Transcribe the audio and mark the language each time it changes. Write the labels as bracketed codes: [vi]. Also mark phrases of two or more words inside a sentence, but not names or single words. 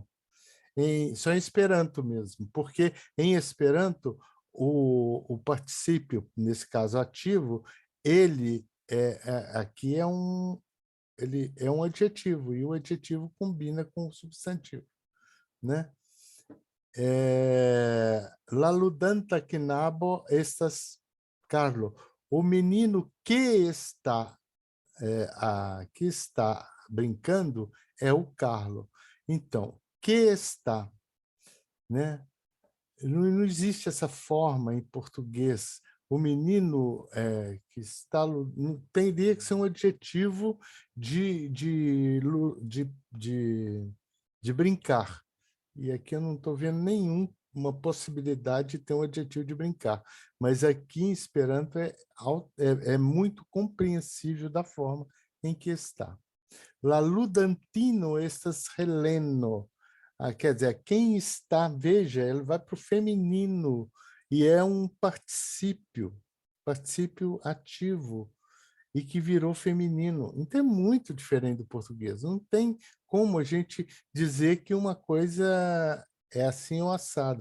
[pt] Só em Esperanto mesmo, porque em Esperanto o particípio, nesse caso ativo, ele aqui ele é um adjetivo, e o adjetivo combina com o substantivo, né? [eo] La ludanta knabo estas Carlo. [pt] O menino que está brincando é o Carlo. Então, que está, né? Não existe essa forma em português o menino que está... Não teria que ser um adjetivo de brincar. E aqui eu não estou vendo nenhuma possibilidade de ter um adjetivo de brincar. Mas aqui em Esperanto é muito compreensível da forma em que está. [eo] La ludantino estas Heleno. [pt] Quer dizer, quem está, veja, ele vai para o feminino e é um particípio ativo e que virou feminino. Então é muito diferente do português. Não tem como a gente dizer que uma coisa é assim ou assado.